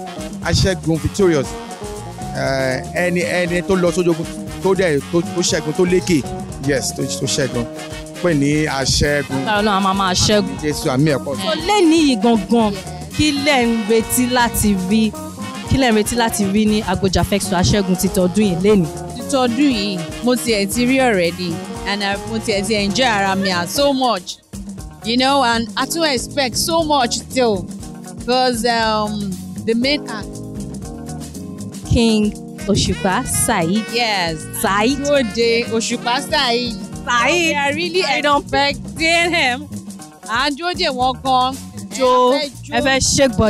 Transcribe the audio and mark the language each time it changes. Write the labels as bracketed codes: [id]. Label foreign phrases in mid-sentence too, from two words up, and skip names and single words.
[yo] Aṣẹ́gun victorious ẹni tó lọ sójú ogun tó ṣẹ́gun tó lékè yes tó ṣẹ́gun pè ní aṣẹ́gun. lára náà a máa ṣẹ́gun. Jésù àmì ẹ̀kọ́. tó lẹ́ni yìí gangan kí lẹ̀ ń retí láti rí ní Agbo Jafextra aṣẹ́gun ti tọdún yìí lẹ́ni. Tọdún yìí mo tiẹ̀ ti rí [en] already and [yo] mo tiẹ̀ ti [en] enjoy [yo] ara mi [en] so much and I too expect so much still because the main act. King Òṣùpá Saheed. Yes. Saheed. Ode Òṣùpá Saheed. Saheed. We are really expecting him. [yo] And Jode wọn kan. Jo ẹ fẹ́ [en] shake body.